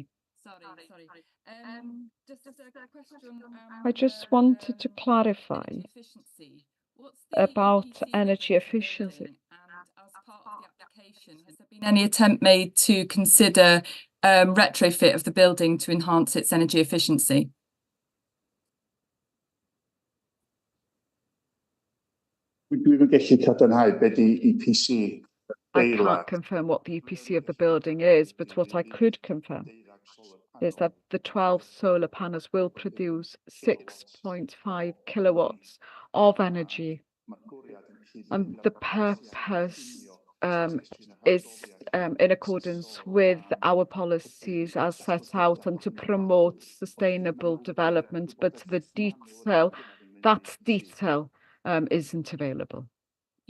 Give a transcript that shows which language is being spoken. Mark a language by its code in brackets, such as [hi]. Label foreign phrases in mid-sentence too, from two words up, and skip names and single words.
[en] Sorry. Just a question. I just wanted to clarify about energy efficiency. And as part of the application, has there been any attempt made to consider retrofit of the building to enhance its energy efficiency? [cy] Dwi'n gallu cadarnhau be di EPC. [en] I can't confirm what the EPC of the building is, but what I could confirm is that the 12 solar panels will produce 6.5 kilowatts of energy. And the purpose is in accordance with our policies as set out and to promote sustainable development, but the detail, that detail isn't available.